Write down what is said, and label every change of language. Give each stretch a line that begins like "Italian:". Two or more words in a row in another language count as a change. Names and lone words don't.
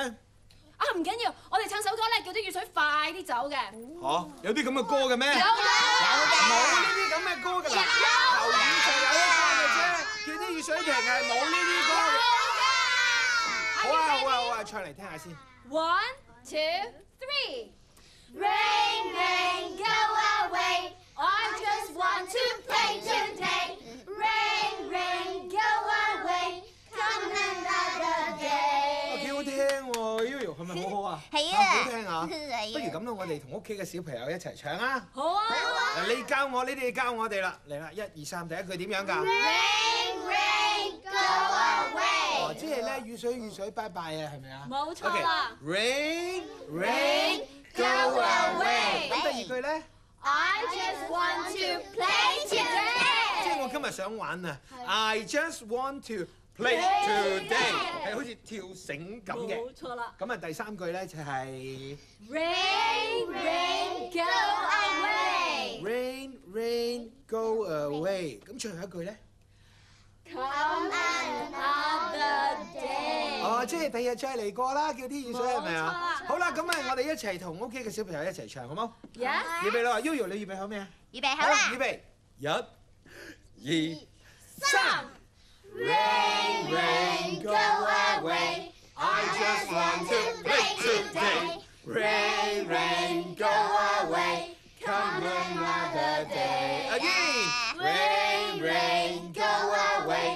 Cantonese: 啊，唔緊要，我哋唱首歌咧，叫啲雨水快啲走嘅。嚇，有啲咁嘅歌嘅咩？有㗎，冇呢啲咁嘅歌㗎啦。求雨就有一個嘅啫，叫啲雨水停係冇呢啲歌嘅。好啊好啊好啊，唱嚟聽下先。
English: One, two, three. Rain, rain, go away. I just want to play today. Rain, rain, go away. Come another day.
Cantonese: 幾好聽喎 ，Yoyo 係咪好好啊？係啊，好聽啊！不如咁啦，我哋同屋企嘅小朋友一齊唱啊！好啊！嗱，你教我，你哋教我哋啦，嚟啦，1、2、3，第一句點樣㗎？
English: Rain, rain, go away.
Cantonese: 哦，即係咧雨水拜拜啊，係咪啊？冇錯啦。
English: Rain, rain, go away。
Cantonese: 咁第二句咧？
English: I just want to play today.
Cantonese: 即係我今日想玩啊 ！
English: I just want to play today，
Cantonese: 係好似跳繩咁嘅。冇錯啦。咁啊，第三句咧就係
English: Rain, rain, go away. Rain, rain, go away。
Cantonese: 咁最後一句咧？
English: Come another day.
Cantonese: 哦，即係第日再嚟過啦，叫啲雨水係咪啊？冇錯啦好啦，咁啊，我哋一齊同屋企嘅小朋友一齊唱，好冇？
English: Yes。
Cantonese: 預備啦 ，Yoyo 你預備好未啊？預備好啦。預備，1、2、3。
English: Rain, rain, go away. I just want to play today. Rain, rain, go away. Come another day. Again. Rain, rain, go away.